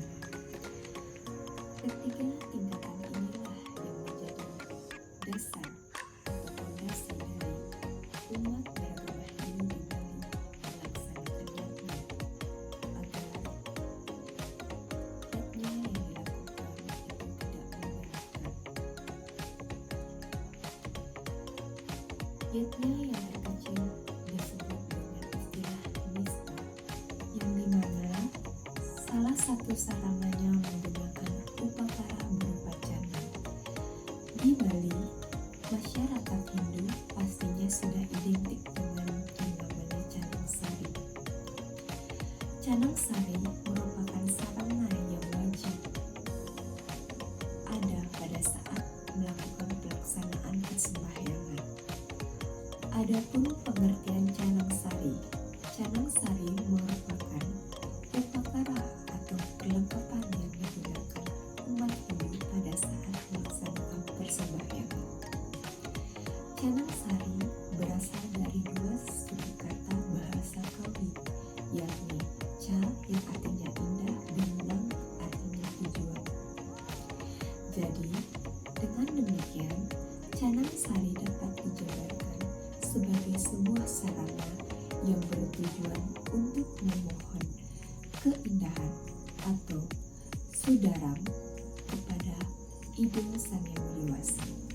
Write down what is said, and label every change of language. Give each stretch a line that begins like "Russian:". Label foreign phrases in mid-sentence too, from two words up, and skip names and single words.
Indonesian: Ketiga tingkatan inilah yang menjadi dasar atau fondasi dari umat beragama Hindu di Bali melaksanakan yatnya agar yatnya yang dilakukan itu tidak memberatkan. Yatnya yang terkecil disebut dengan istilah nista, yang dimana salah satu sarananya menggunakan upakara berupa canang. Di Bali, masyarakat Hindu pastinya sudah identik dengan yang namanya canang sari. Canang sari merupakan sarana yang wajib ada pada saat melakukan pelaksanaan persembahyangan. Adapun pengertian canang sari merupakan upakara atau kelengkapan yang digunakan umat Hindu pada saat melaksanakan persembahyangan. Canang sari berasal dari 2 suku kata bahasa Kawi, yakni ca yang artinya indah dan nang artinya tujuan. Jadi, dengan demikian, canang sari dapat dijabarkan sebagai sebuah sarana yang bertujuan untuk memohon keindahan atau sudaram kepada Ibu Sang Yang Widi.